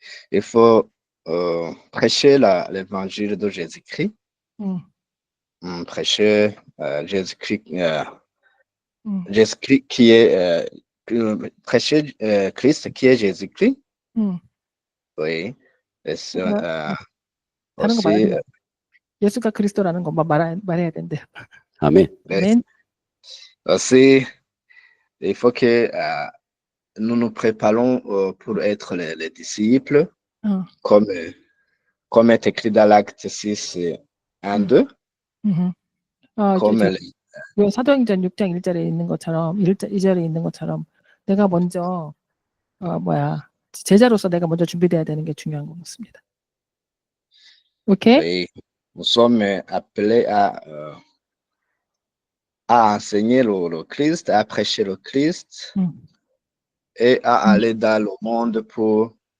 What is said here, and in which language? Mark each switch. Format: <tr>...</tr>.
<fr>il faut prêcher l'évangile de Jésus-Christ, prêcher Jésus-Christ, Jésus-Christ qui est prêcher Christ qui est Jésus-Christ. Oui. Et aussi,</fr> <ko>예수가 그리스도라는 것만 말해야 된대. 아멘. 아멘.</ko> <fr>Aussi, il faut que nous nous préparons pour être les disciples, comme est écrit dans l'acte 6, 1, 2. comme</fr> <ko>사도행전 6장 1절에 있는 것처럼 2절에 있는 것처럼 내가 먼저 제자로서 내가 먼저 준비돼야 되는 게 중요한 것 같습니다. 오케이?</ko> <fr>Oui, nous sommes appelés à enseigner le Christ, à prêcher le Christ et à aller dans le monde pour</fr>